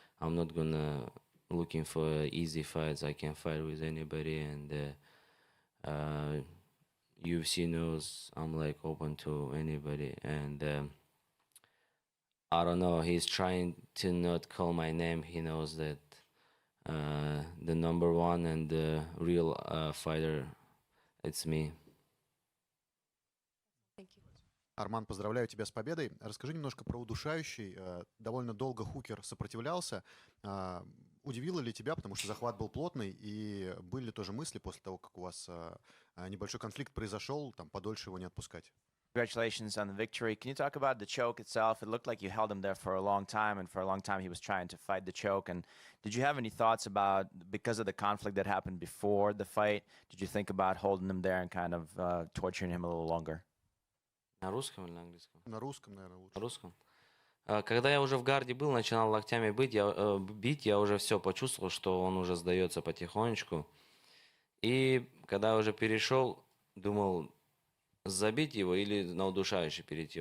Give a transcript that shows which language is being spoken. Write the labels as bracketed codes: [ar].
[en] I'm not gonna looking for easy fights. I can fight with anybody, and UFC knows I'm like open to anybody. And I don't know. He's trying to not call my name. He knows that the #1 and the real fighter, it's me. Thank you. [ru] Арман, поздравляю тебя с победой. Расскажи немножко про удушающий. Довольно долго Хукер сопротивлялся. Удивило ли тебя, потому что захват был плотный, и были ли тоже мысли после того, как у вас небольшой конфликт произошел, там подольше его не отпускать? [en] Congratulations on the victory. Can you talk about the choke itself? It looked like you held him there for a long time, and for a long time he was trying to fight the choke. And did you have any thoughts about, because of the conflict that happened before the fight, did you think about holding him there and kind of torturing him a little longer? [ru] На русском или на английском? На русском, наверное, лучше. На русском. Когда я уже в гарде был, начинал локтями бить, я уже все почувствовал, что он уже сдается потихонечку. И когда я уже перешел, думал, забить его или на удушающий перейти.